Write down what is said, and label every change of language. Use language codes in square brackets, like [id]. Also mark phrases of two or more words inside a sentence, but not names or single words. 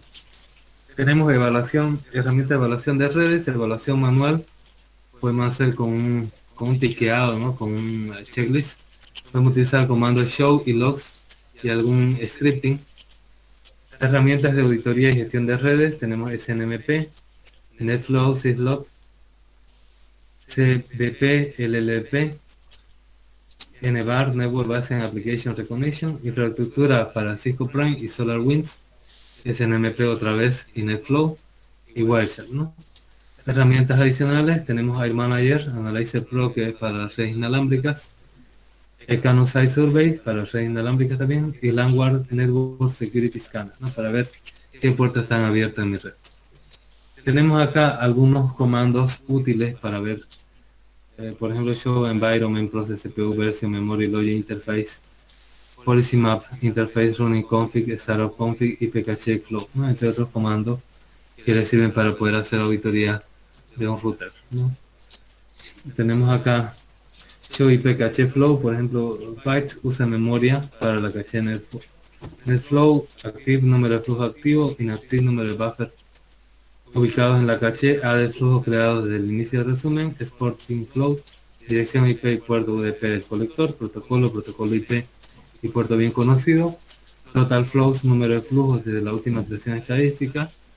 [es] Tenemos evaluación, herramienta de evaluación de redes, evaluación manual. Podemos hacer con un tiqueado, ¿no?, con un checklist. Podemos utilizar comandos show y logs y algún scripting. Herramientas de auditoría y gestión de redes. Tenemos SNMP, NetFlow, Syslog, CBP, LLP, NVAR, [en] Network Base and Application Recognition, [es] infraestructura para Cisco Prime y SolarWinds, SNMP otra vez y NetFlow y Wireshark, ¿no? Herramientas adicionales, tenemos Air Manager, Analyzer Pro, que es para las redes inalámbricas, Canon Site Survey para las redes inalámbricas también, y Landward Network Security Scanner, ¿no? Para ver qué puertos están abiertos en mi red. Tenemos acá algunos comandos útiles para ver, por ejemplo, [en] Show Environment Process CPU Version Memory Logic Interface, Policy Map Interface Running Config, Startup Config y PKC Flow, ¿no? [es] Entre otros comandos que le sirven para poder hacer auditoría de un router, ¿no? Tenemos acá [en] Show IP Cache Flow, [es] por ejemplo, bytes usa memoria para la caché NetFlow, active número de flujo activo, inactive número de buffer ubicados en la caché, A de flujo creado desde el inicio del resumen, [en] Exporting Flow, [es] dirección IP y puerto UDP del colector, protocolo IP y puerto bien conocido, [en] Total Flows, [es] número de flujos desde la última presión estadística,